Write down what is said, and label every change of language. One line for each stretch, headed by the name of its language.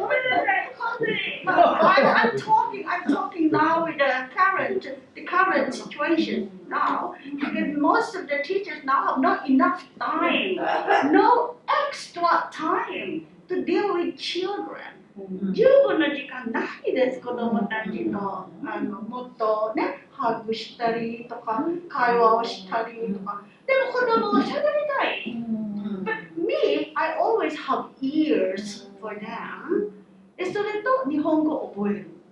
English: I'm talking now with the current situation now, because most of the teachers now have not enough time, no extra time to deal with children.
Japanese: 十分な時間ないです、子供たちともっとね、ハグしたりとか、会話をしたりとか。でも子供はしゃべりたい。
English: But me, I always have ears for them.
Japanese: で、それと日本語を覚える。